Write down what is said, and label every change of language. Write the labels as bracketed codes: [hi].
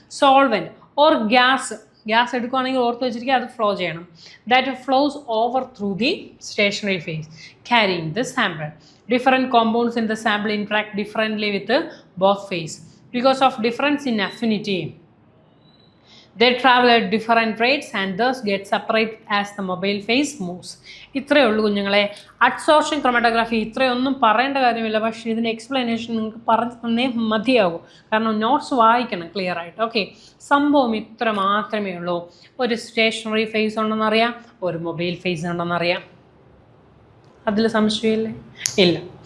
[ml] Solvent or gas. Gas എടുക്കുകയാണെങ്കിൽ ഓർത്ത് വെച്ചിരിക്കുക, അത് ഫ്ലോ ചെയ്യണം. [en] That flows over through the stationary phase carrying the sample. Different compounds in the sample interact differently with both phase because of difference in affinity. They travel at different rates and thus get separated as the mobile phase moves. [ml] ഇത്രയേ ഉള്ളൂ കുഞ്ഞുങ്ങളെ. Adsorption chromatography ഇത്രയൊന്നും പറയേണ്ട കാര്യമില്ല, പക്ഷേ ഇതിൻ്റെ explanation നിങ്ങൾക്ക് പറഞ്ഞു തന്നേ മതിയാകും. കാരണം നോട്ട്സ് വായിക്കണം ക്ലിയർ ആയിട്ട്. ഓക്കെ, സംഭവം ഇത്ര മാത്രമേ ഉള്ളൂ. ഒരു സ്റ്റേഷനറി ഫേസ് ഉണ്ടെന്നറിയാം, ഒരു മൊബൈൽ ഫേസ് ഉണ്ടെന്നറിയാം. അതിൽ സംശയമില്ലേ? ഇല്ല.